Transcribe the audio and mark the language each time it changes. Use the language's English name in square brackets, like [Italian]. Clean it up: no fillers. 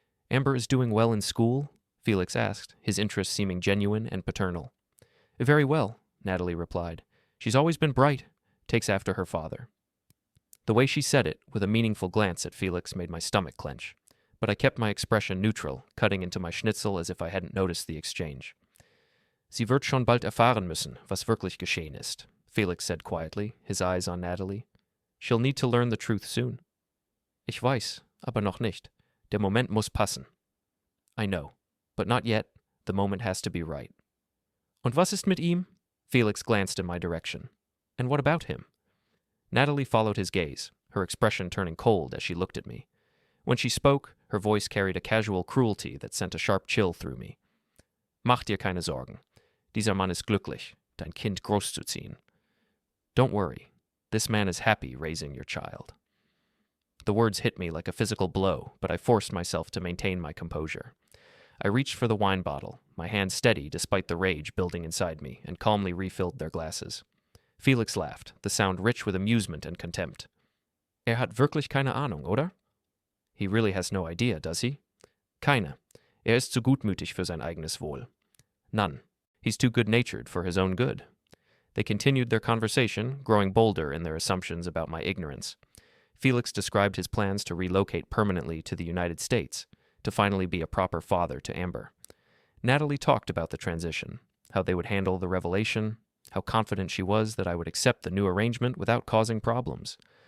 [English] Amber is doing well in school? Felix asked, his interest seeming genuine and paternal. Very well, Natalie replied. She's always been bright, takes after her father. The way she said it, with a meaningful glance at Felix, made my stomach clench, but I kept my expression neutral, cutting into my schnitzel as if I hadn't noticed the exchange. [German] Sie wird schon bald erfahren müssen, was wirklich geschehen ist, [English] Felix said quietly, his eyes on Natalie. She'll need to learn the truth soon. [German] Ich weiß, aber noch nicht. Der Moment muss passen. [English] I know, but not yet. The moment has to be right. [German] Und was ist mit ihm? [English] Felix glanced in my direction. And what about him? Natalie followed his gaze, her expression turning cold as she looked at me. When she spoke, her voice carried a casual cruelty that sent a sharp chill through me. [German] Mach dir keine Sorgen. Dieser Mann ist glücklich, dein Kind großzuziehen. [English] Don't worry. This man is happy raising your child. The words hit me like a physical blow, but I forced myself to maintain my composure. I reached for the wine bottle, my hand steady despite the rage building inside me, and calmly refilled their glasses. Felix laughed, the sound rich with amusement and contempt. [German] Hat wirklich keine Ahnung, oder? [English] He really has no idea, does he? [German] Keine. Ist zu gutmütig für sein eigenes Wohl. [English] None. He's too good-natured for his own good. They continued their conversation, growing bolder in their assumptions about my ignorance. Felix described his plans to relocate permanently to the United States, to finally be a proper father to Amber. Natalie talked about the transition, how they would handle the revelation, how confident she was that I would accept the new arrangement without causing problems.